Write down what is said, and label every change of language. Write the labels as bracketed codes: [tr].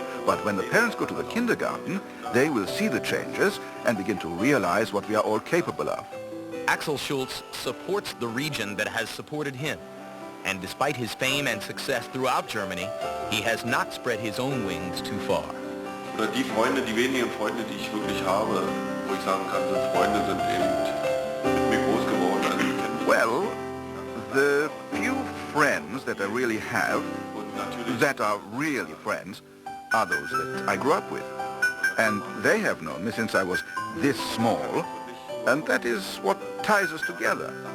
[en] But when the parents go to the kindergarten, they will see the changes and begin to realize what we are all capable of. Axel Schulz supports the region that has supported him. And despite his fame and success throughout Germany, he has not spread his own wings too far. [de] Oder die Freunde, die wenigen Freunde, die ich wirklich habe, wo ich sagen kann, sind Freunde, sind eben mit mir groß geworden. Also [en] well, the few friends that I really have, that are really friends, are those that I grew up with. And they have known me since I was this small, and that is what ties us together.